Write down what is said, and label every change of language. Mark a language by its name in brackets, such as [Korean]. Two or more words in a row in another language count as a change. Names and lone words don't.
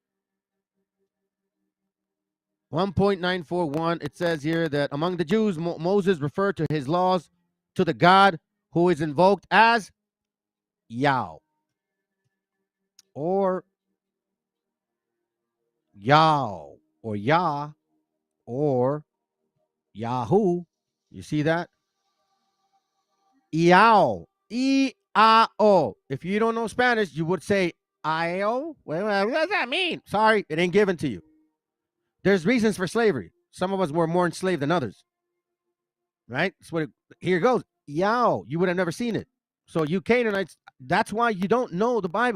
[English] 1.941, it says here that among the Jews, Moses referred to his laws to the God who is invoked as Yah or Yah or Yah or Yahoo. You see that? Iao. E-I-O. If you don't know Spanish, you would say I-O. Well, what does that mean? Sorry, it ain't given to you. There's reasons for slavery. Some of us were more enslaved than others. Right? That's here it goes. Yao. You would have never seen it. So you Canaanites, that's why you don't know the Bible.